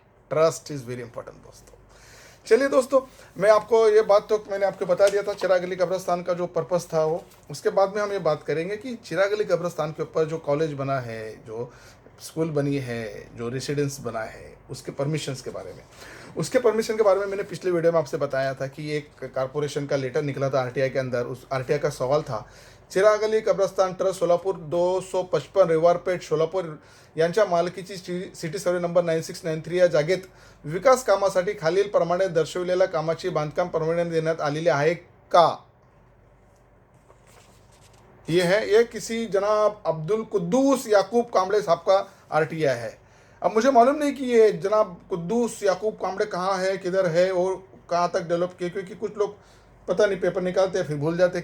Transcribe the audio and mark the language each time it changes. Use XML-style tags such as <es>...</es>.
<en>trust is very important</en> <hi>दोस्तों. चलिए दोस्तों, मैं आपको ये बात तो मैंने आपको बता दिया था चिराग अली कब्रिस्तान का जो पर्पस था वो. उसके बाद में हम ये बात करेंगे कि चिराग अली कब्रिस्तान के ऊपर जो कॉलेज बना है, जो स्कूल बनी है, जो रेसिडेंस बना है, उसके परमिशंस के बारे में. उसके परमिशन के बारे में मैंने पिछले वीडियो में आपसे बताया था कि एक कारपोरेशन का लेटर निकला था आरटीआई के अंदर. उस आरटीआई का सवाल था,</hi> <mr>चिराग अली कब्रिस्तान ट्रस्ट सोलापूर 255 रिवारपेठ सोलापूर यांच्या मालकीची सिटी सर्वे नंबर 9693 या जागेत विकास कामासाठी खालील प्रमाणे दर्शविलेल्या कामाची बांधकाम परवानगी देण्यात आलेली आहे का.</mr> <hi>ये है, ये किसी जनाब अब्दुल कुद्दूस याकूब कामड़े साहब का आरटीआई है. अब मुझे मालूम नहीं कि ये जनाब कुद्दूस याकूब कामड़े कहाँ है, किधर है और कहाँ तक डेवलप किए, क्योंकि कुछ लोग पता नहीं पेपर निकालते हैं फिर भूल जाते.</hi>